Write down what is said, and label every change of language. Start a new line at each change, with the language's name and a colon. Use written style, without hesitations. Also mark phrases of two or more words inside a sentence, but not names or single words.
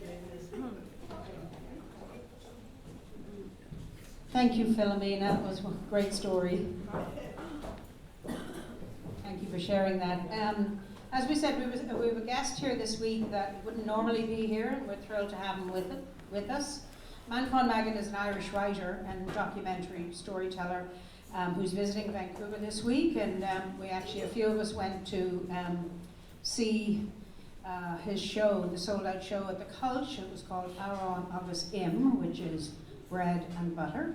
English: Thank you, Philomena. It was a great story. Thank you for sharing that. As we said, we have a guest here this week that wouldn't normally be here, and we're thrilled to have him with us. Manchán Magan is an Irish writer and documentary storyteller who's visiting Vancouver this week, and a few of us went to see his show, the sold-out show at the Cult. It was called
Irish: Áran agus
English: which is bread and butter.